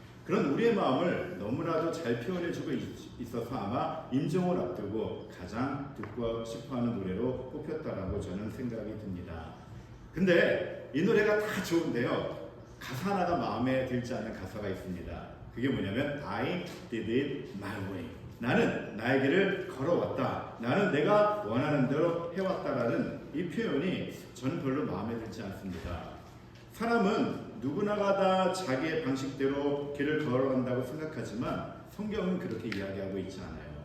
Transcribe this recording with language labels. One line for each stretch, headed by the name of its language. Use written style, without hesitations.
Korean: 그런 우리의 마음을 너무나도 잘 표현해주고 있어서 아마 임종을 앞두고 가장 듣고 싶어하는 노래로 뽑혔다라고 저는 생각이 듭니다. 근데 이 노래가 다 좋은데요. 가사 하나가 마음에 들지 않는 가사가 있습니다. 그게 뭐냐면
English: I did it my way.
Korean: 나는 나의 길을 걸어왔다. 나는 내가 원하는 대로 해왔다라는 이 표현이 저는 별로 마음에 들지 않습니다. 사람은 누구나가 다 자기의 방식대로 길을 걸어간다고 생각하지만 성경은 그렇게 이야기하고 있지 않아요.